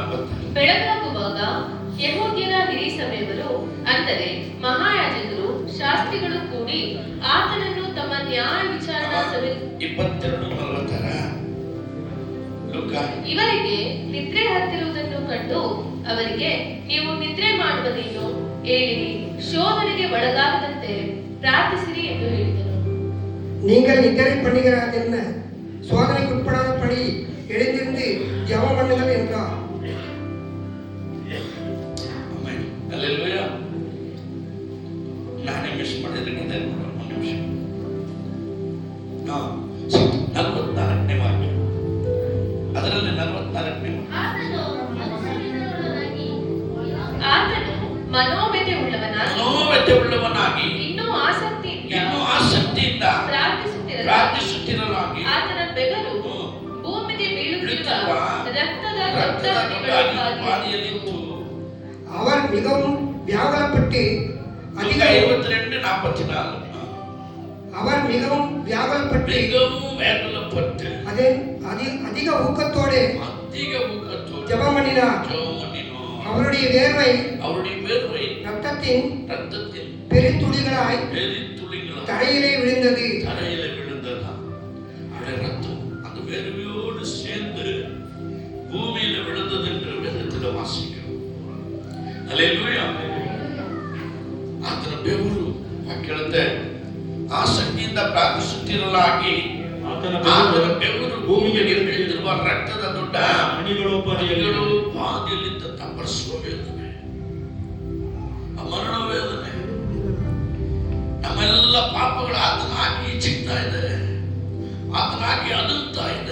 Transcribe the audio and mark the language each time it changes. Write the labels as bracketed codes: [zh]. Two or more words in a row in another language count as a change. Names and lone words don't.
[kn] ಬೆಳಗಾಗುವಾಗ ಯೆಹೂದ್ಯರ ಹಿರೀಸಭೆಯವರು ಅಂದರೆ ಮಹಾಯಾಜಕರು ಶಾಸ್ತ್ರಿಗಳು ಕೂಡಿ ಆತನನ್ನು ತಮ್ಮ ನ್ಯಾಯ ವಿಚಾರಣಾ ಸಭೆ 22:46 ಲೂಕ ಇವರಿಗೆ ನಿದ್ರೆ ಹತ್ತಿರುವುದನ್ನು ಕಂಡು ಅವರಿಗೆ, ನೀವು ನಿದ್ರೆ ಮಾಡುವುದೇನು? ಏಳಿರಿ, ಶೋಧನೆಗೆ ಒಳಗಾಗದಂತೆ ಪ್ರಾರ್ಥಿಸಿರಿ ಎಂದು ಹೇಳಿದರು. [ta] நீங்கள் நித்திரை பண்ணுகிறார் என்ன, சோதனைக்கு உட்படாதபடி எழுந்திருந்து ஜெபம் பண்ணுங்கள் என்றார். [kn] ಆಮೆನ್. ಹಲ್ಲೆಲೂಯಾ. ನಾನೇ ಮಿಸ್ ಮಾಡಿದ್ರೆ ಒಂದು ನಿಮಿಷ. 44ನೇ ವಾಕ್ಯ, ಅದರಲ್ಲಿ 44ನೇ ಆತನು ಮನೋವ್ಯಥೆ ಉಳ್ಳವನಾಗಿ ಇನ್ನೂ ಆಸಕ್ತಿಯಿಂದ ಪ್ರಾರ್ಥಿಸುತ್ತಿರಲಾಗಿ ಆತನ ಬೆವರು ಭೂಮಿಗೆ ಬೀಳುತ್ತಿರುವ ರಕ್ತದ ದೊಡ್ಡ ಬಾದಿಯಲ್ಲಿತ್ತು. [ta] அவர் மிகவும் வியாகுலப்பட்டு [kn] ಲೂಕ 22:44 [ta] அவர் மிகவும் வியாகுலப்பட்டு அதிக ஊக்கத்தோடு ஜெபம் பண்ணினார். அவருடைய வேர்வை ரத்தத்தின் பெருந்துளிகளாய் தரையிலே விழுந்தது. ரத்தம் அந்த வேர்வையோடு சேர்ந்து பூமியில விழுந்தது என்று வேதத்தில் வாசிக்கிறோம். அல்லேலூயா. [kn] ಆತನ ಬೆವರು ಕೇಳುತ್ತೆ, ಆಸಕ್ತಿಯಿಂದ ಪ್ರಾರ್ಥಿಸುತ್ತಿರಲಾಗಿ ಆತನ ಬೆವರು ಭೂಮಿಗೆ ಬೀಳುತ್ತಿರುವ ರಕ್ತದ ದೊಡ್ಡ ಹನಿಗಳು ಬಾದಿಯಲ್ಲಿದ್ದಂತ ಪ್ರಸವ ವೇದನೆ, ಮರಣ ವೇದನೆ, ನಮ್ಮೆಲ್ಲ ಪಾಪಗಳು ಆತನಾಗಿ ಚಿಕ್ತಾ ಇದೆ, ಆತನಾಗಿ ಅದುತ್ತಾ ಇದೆ.